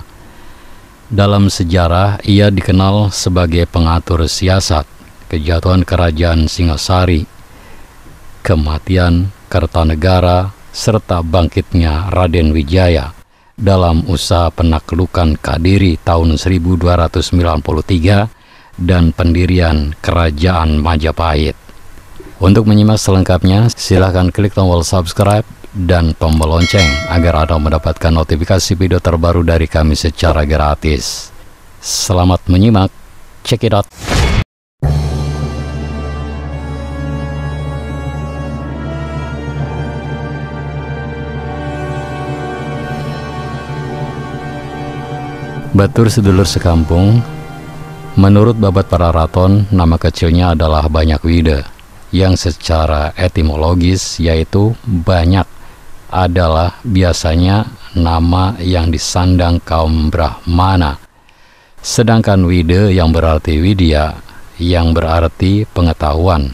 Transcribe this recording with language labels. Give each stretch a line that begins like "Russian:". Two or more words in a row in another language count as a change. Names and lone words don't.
Indonesian: Dalam sejarah, ia dikenal sebagai pengatur siasat, kejatuhan kerajaan Singasari, kematian Kertanegara, serta bangkitnya Raden Wijaya dalam usaha penaklukan Kadiri tahun 1293 dan pendirian Kerajaan Majapahit. Untuk menyimak selengkapnya, silahkan klik tombol subscribe dan tombol lonceng agar Anda mendapatkan notifikasi video terbaru dari kami secara gratis. Selamat menyimak,
English: check it out.
Javanese: Batur sedulur
Indonesian: sekampung, menurut Babat Pararaton, nama kecilnya adalah Banyak Wide, yang secara etimologis yaitu banyak adalah biasanya nama yang disandang kaum Brahmana, sedangkan Wide yang berarti Widya, yang berarti pengetahuan.